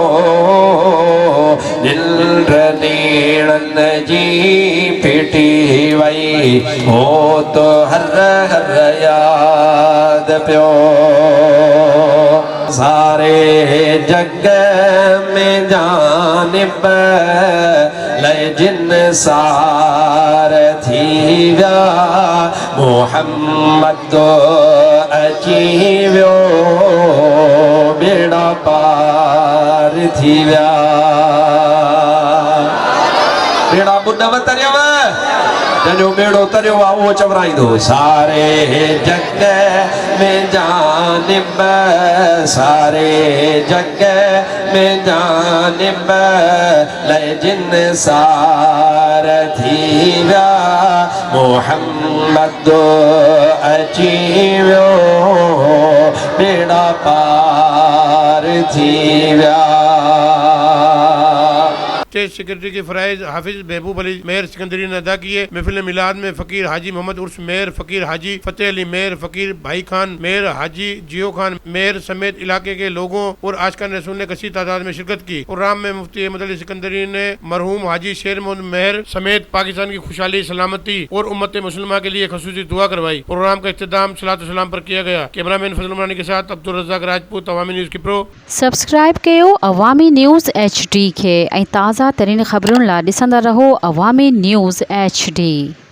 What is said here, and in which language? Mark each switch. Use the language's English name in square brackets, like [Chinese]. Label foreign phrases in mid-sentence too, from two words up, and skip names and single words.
[Sindhi] दिल नीणन जी पिटी वई हो तो हर हर याद प्यो सारे जग में जानिब लय जिन सार थी व्या मोहम्मद अची व्यो बेड़ा पार थी व्या बेड़ा बुनव तरयव जंहिंजो बेड़ो तरियो आहे उहो चवराईंदो सारे जग में जानिब सारे जग में जानिब लय जिन सार थी व्या मोहम्मद अची व्यो बेड़ा पार थी व्या। [Urdu] اسٹیج سیکرٹری کے فرائض حافظ محبوب علی مہر سکندری نے ادا کیے. محفل میلاد میں فقیر حاجی محمد عرس مہر، فقیر حاجی فتح علی مہر، فقیر بھائی خان مہر، حاجی جیو خان مہر سمیت علاقے کے لوگوں اور عاشقان رسول نے کسی تعداد میں شرکت کی. پروگرام میں مفتی احمد علی سکندری نے مرحوم حاجی شیر محمد مہر سمیت پاکستان کی خوشحالی، سلامتی اور امت مسلمہ کے لیے خصوصی دعا کروائی. پروگرام کا اختتام صلاۃ سلام پر کیا گیا۔ کیمرامین فضل عمرانی کے ساتھ عبدالرزاق راجپوت، عوامی نیوز کی پرو. [Sindhi] सब्सक्राइब कयो अवामी न्यूज़ HD खे ऐं ताज़ा तरीन ख़बरुनि लाइ ॾिसंदा रहो अवामी न्यूज़ HD।